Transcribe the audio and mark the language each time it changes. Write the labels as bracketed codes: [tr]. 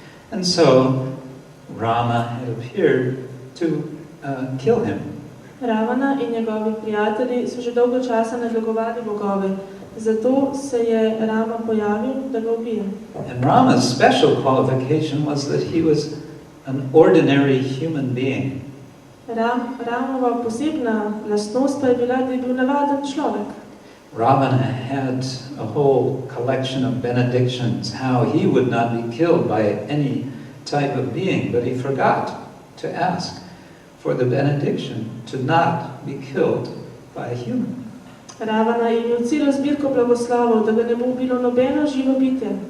[en] And so, Rama had appeared to kill him. [sl] Ravana in njegovi prijatelji so že dolgo časa nadlegovali bogove, zato se je Rama pojavil, da ga ubije. [en] And Rama's special qualification was that he was an ordinary human being. [sl] Ramova posebna lastnost pa je bila, da je bil navaden človek. [en] Ravana had a whole collection of benedictions, how he would not be killed by any type of being, but he forgot to ask for the benediction to not be killed by a human. [sl] Ravana je imel celo zbirko blagoslovov, da ga ne bo ubilo nobeno živo bitje.